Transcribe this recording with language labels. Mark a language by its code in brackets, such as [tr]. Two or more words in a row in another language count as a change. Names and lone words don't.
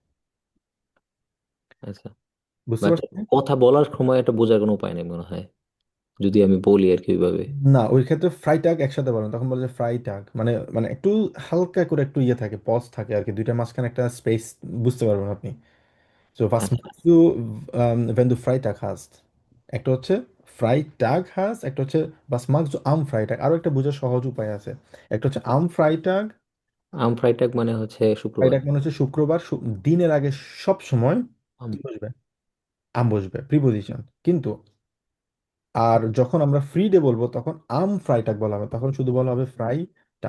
[bn] আচ্ছা, বুঝতে বাট পারছেন? কথা বলার সময় এটা বোঝার কোনো উপায় নেই মনে হয়, যদি আমি বলি আর কি ওইভাবে। না, ওই ক্ষেত্রে [de] Frei Tag [bn] একসাথে বলেন, তখন বলে যে [de] Frei Tag, [bn] মানে মানে একটু হালকা করে একটু ইয়ে থাকে, পজ থাকে আর কি, দুইটার মাঝখানে একটা স্পেস, বুঝতে পারবেন আপনি। [de] So, was [bn] আচ্ছা, [de] machst du, wenn du Freitag hast? [bn] একটা হচ্ছে [de] Freitag hast, [bn] একটা হচ্ছে [de] was magst du am Freitag, [bn] আরো একটা বোঝার সহজ উপায় আছে। একটা হচ্ছে [de] am Freitag, am Freitag [bn] মানে হচ্ছে শুক্রবার। ফ্রাইটাগ মানে হচ্ছে শুক্রবার, দিনের আগে সব সময় আম, কি বসবে? আম বসবে, প্রিপোজিশন। কিন্তু আর যখন আমরা [en] free day [bn] বলবো তখন [de] am Freitag [bn] বলা হবে, তখন শুধু বলা হবে [de] Frei Tag.